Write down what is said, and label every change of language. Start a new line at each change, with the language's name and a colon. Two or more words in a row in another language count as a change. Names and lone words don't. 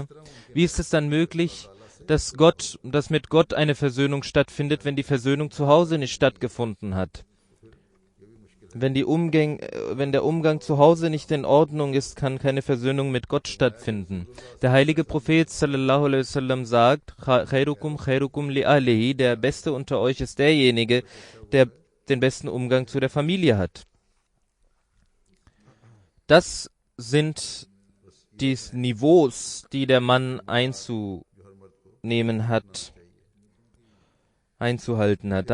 German: Wie ist es dann möglich, dass mit Gott eine Versöhnung stattfindet, wenn die Versöhnung zu Hause nicht stattgefunden hat? Wenn der Umgang zu Hause nicht in Ordnung ist, kann keine Versöhnung mit Gott stattfinden. Der heilige Prophet
Arabic: صلى الله عليه وسلم
German: sagt,
Arabic: خيركم لأهله,
German: der Beste unter euch ist derjenige, der den besten Umgang zu der Familie hat. Das sind die Niveaus, die der Mann einzuhalten hat.